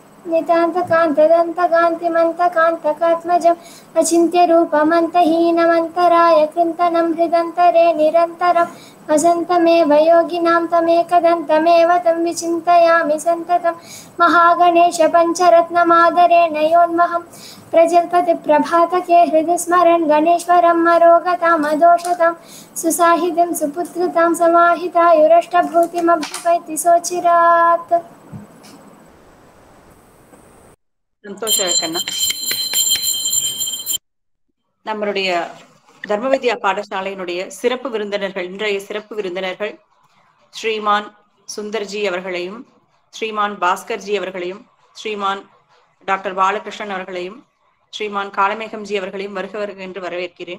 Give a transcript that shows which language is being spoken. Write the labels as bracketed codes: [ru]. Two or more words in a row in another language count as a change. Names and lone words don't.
[sa] नितान्तकान्तदन्तकान्तिमन्तकान्तकात्मजम् अचिन्त्यरूपमन्तहीनमन्तराय कृन्तनं हृदन्तरे निरन्तरं वसन्तमेव योगिनां तमेकदन्तमेव तं विचिन्तयामि सन्ततं महागणेशपञ्चरत्नमादरेण योन्महं प्रजल्पतिप्रभातके हृदि स्मरन् गणेश्वरं मरोगतामदोषतां सुसाहितिं सुपुत्रतां समाहितायुरष्टभूतिमभ्युपैति सोचिरात्। [ta] சந்தோஷக்கண்ணா. நம்மளுடைய தர்ம வித்யா பாடசாலையினுடைய சிறப்பு விருந்தினர்கள், இன்றைய சிறப்பு விருந்தினர்கள் ஸ்ரீமான் சுந்தர்ஜி அவர்களையும், ஸ்ரீமான் பாஸ்கர்ஜி அவர்களையும், ஸ்ரீமான் டாக்டர் பாலகிருஷ்ணன் அவர்களையும், ஸ்ரீமான் காளமேகம்ஜி அவர்களையும் வருக வருக என்று வரவேற்கிறேன்.